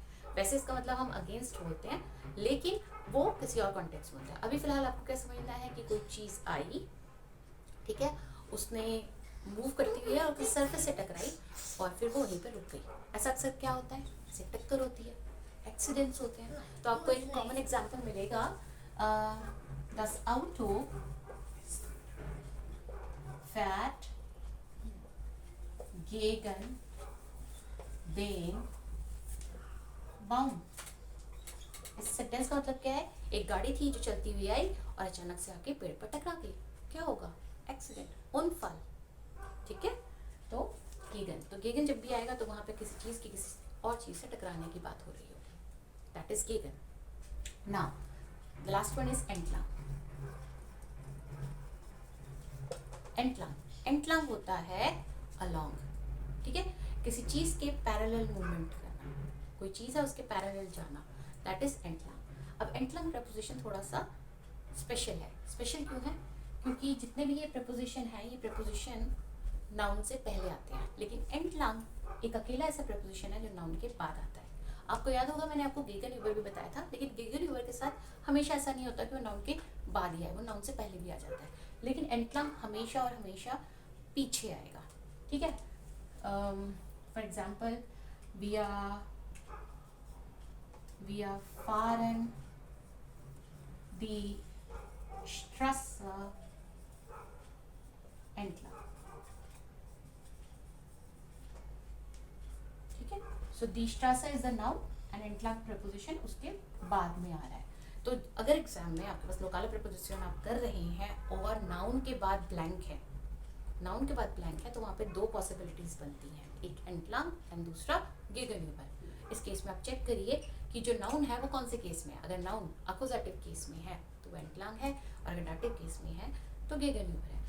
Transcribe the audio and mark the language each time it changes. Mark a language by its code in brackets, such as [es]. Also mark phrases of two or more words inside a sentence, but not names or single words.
[hi] वैसे इसका मतलब हम अगेंस्ट बोलते हैं, लेकिन वो किसी और कॉन्टेक्स्ट में होता है. अभी फिलहाल आपको क्या समझना है कि कोई चीज़ आई, ठीक है, उसने मूव करती हुई है और किसी सरफेस से टकराई और फिर वो वहीं पर रुक गई. ऐसा अक्सर क्या होता है? इससे टक्कर होती है, एक्सीडेंट्स होते हैं. तो आपको एक कॉमन एग्जांपल मिलेगा, [de] das Auto fährt gegen den Baum. [hi] इस सेंटेंस का मतलब क्या है? एक गाड़ी थी जो चलती हुई आई और अचानक से आके पेड़ पर टकरा गई. क्या होगा? एक्सीडेंट, उनफाल. ठीक है, तो गेगन. तो गेगन जब भी आएगा तो वहां पे किसी चीज की किसी और चीज से टकराने की बात हो रही होगी. [en] that is gegen. now the last one is entlang. [hi] एंटलांग होता है अलोंग. ठीक है, किसी चीज के पैरेलल मूवमेंट करना, कोई चीज है उसके पैरेलल जाना, [en] that is entlang. [hi] अब एंटलांग प्रपोजिशन थोड़ा सा स्पेशल है. स्पेशल क्यों है? क्योंकि जितने भी ये प्रपोजिशन है, ये प्रपोजिशन नाउन से पहले आते हैं, लेकिन एंटलांग एक अकेला ऐसा प्रपोजिशन है जो नाउन के बाद आता है. आपको याद होगा मैंने आपको गेगन यूबर भी बताया था, लेकिन गेगन यूबर के साथ हमेशा ऐसा नहीं होता कि वो नाउन के बाद ही आए, वो नाउन से पहले भी आ जाता है. लेकिन एंटलांग हमेशा और हमेशा पीछे आएगा. ठीक है. [en] For example, we are [de] fahren die Straße entlang. [hi] ठीक है. [en] So [de] die Straße [en] is the noun and entlang preposition [hi] उसके बाद में आ रहा है. तो अगर एग्जाम में आपके पास लोकल preposition आप कर रहे हैं और नाउन के बाद ब्लैंक है, नाउन के बाद ब्लैंक है, तो वहाँ पे दो पॉसिबिलिटीज बनती हैं, एक एंटलांग एंड दूसरा गेगनयूबर. इस केस में आप चेक करिए कि जो नाउन है वो कौन से केस में है. अगर नाउन अक्यूजेटिव केस में है तो वो एंटलांग है, और अगर डाटिव केस में है तो गेगनयूबर है.